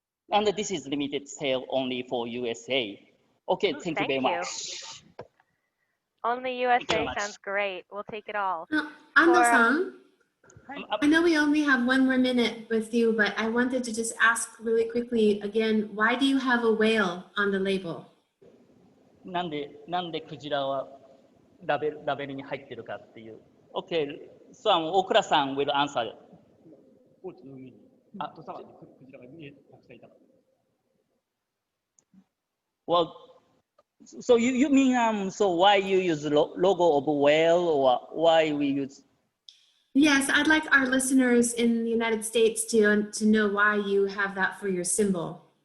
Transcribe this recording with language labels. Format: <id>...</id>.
<en>And this is limited sale only for USA. Okay, thank you very much. Only USA sounds great. We'll take it all. Ando-san, I know we only have 1 more minute with you, but I wanted to just ask really quickly again, why do you have a whale on the label?</en> <ja>なんでクジラはラベルに入ってるかっていう。</ja> <en>Okay, so 大倉さん will answer.</en> <ja>高知の海にホットサワーにクジラがたくさんいたから。</ja> <en>Well, so you mean so why you use logo of whale or why we use? Yes, I'd like our listeners in the United States to know why you have that for your symbol.</en>